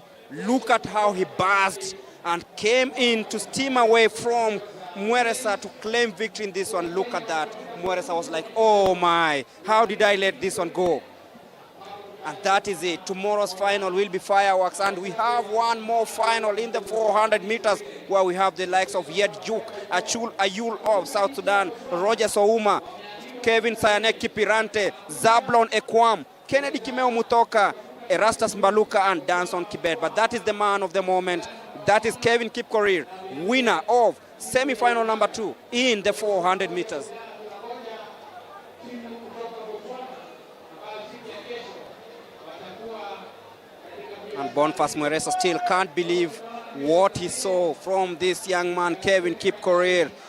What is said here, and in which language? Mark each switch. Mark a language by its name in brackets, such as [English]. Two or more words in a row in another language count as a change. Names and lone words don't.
[English] Look at how he buzzed and came in to steam away from Mueresa to claim victory in this one. Look at that. Mueresa was like, oh my, how did I let this one go? And that is it. Tomorrow's final will be fireworks, and we have one more final in the 400 meters where we have the likes of Yed Juk, Achul Ayul of South Sudan, Roger Souma, Kevin Sayanek Kipirante, Zablon Ekwam, Kennedy Kimeo Mutoka, Erastus Mbaluka, and Danson Kibet. But that is the man of the moment. That is Kevin Kipkorir, winner of semi-final number 2 in the 400 meters. And Boniface Mueresa still can't believe what he saw from this young man, Kevin Kipkorir.